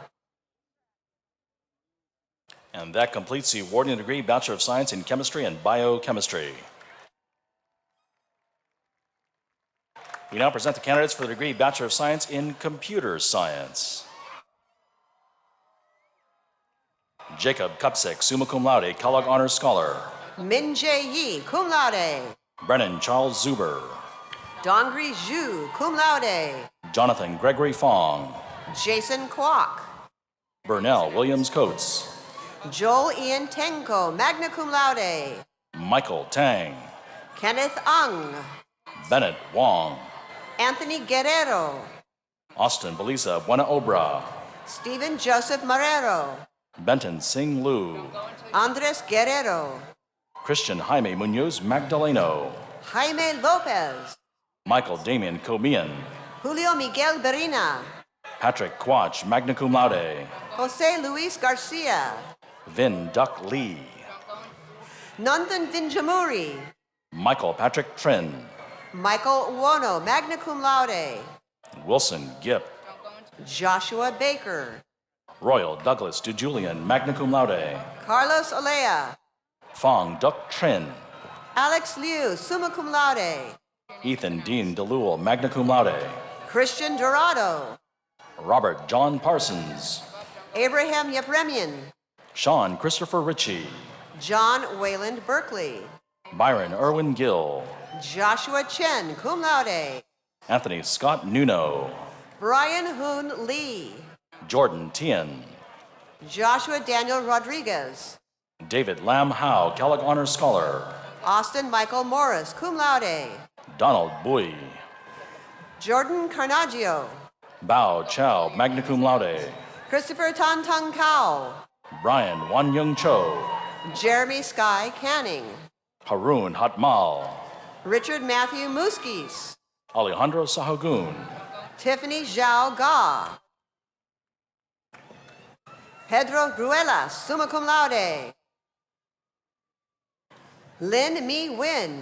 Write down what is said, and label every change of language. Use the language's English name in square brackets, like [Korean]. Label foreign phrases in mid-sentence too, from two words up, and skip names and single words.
[English] And that completes the awarding degree Bachelor of Science in Chemistry and Biochemistry. We now present the candidates for the degree Bachelor of Science in Computer Science. Jacob Kupsik, [Latin] summa cum laude, [English] Kellogg Honors Scholar. Min Jae Yi, [Latin] cum laude. [English] Brennan Charles Zuber. Dongri Zhu, [Latin] cum laude. [English] Jonathan Gregory Fong. Jason Kwok. Burnell Williams Coates. Joel Ian Tenko, [Latin] magna cum laude. [English] Michael Tang. Kenneth Ung. Bennett Wong. Anthony Guerrero. Austin Belisa Buena Obra. Stephen Joseph Marrero. Benton Sing Lu. Andres Guerrero. Christian Jaime Munoz Magdaleno. Jaime Lopez. Michael Damian Comian. Julio Miguel Berina. Patrick Quach, [Latin] magna cum laude. [English] Jose Luis Garcia. Vin Duck Lee. Nandan Vinjamuri. Michael Patrick Trin. Michael Uono, [Latin] magna cum laude. [English] Wilson Gipp. Joshua Baker. Royal Douglas DeJulian, [Latin] magna cum laude. [English] Carlos Olea. Fong Duck Trin. Alex Liu, [Latin] summa cum laude. [English] Ethan Dean DeLuel, [Latin] magna cum laude. [English] Christian Dorado. Robert John Parsons. Abraham Yepremian. Sean Christopher Ritchie. John Wayland Berkeley. Byron Irwin Gill. Joshua Chen, [Latin] cum laude. [English] Anthony Scott Nuno. Brian Hoon Lee. Jordan Tien. Joshua Daniel Rodriguez. David Lam Howe, Kellogg Honors Scholar. Austin Michael Morris, [Latin] cum laude. [English] Donald Bui. Jordan Carnaggio. Bao Chow, [Latin] magna cum laude. [English] Christopher Tan Tung Kao, Brian Wan Young Cho, Jeremy Sky Canning, Harun Hatmal, Richard Matthew Muskis, Alejandro Sahagun, Tiffany Zhao Ga, Pedro Gruelas, [Latin] summa cum laude, [English] Lynn Mi Win,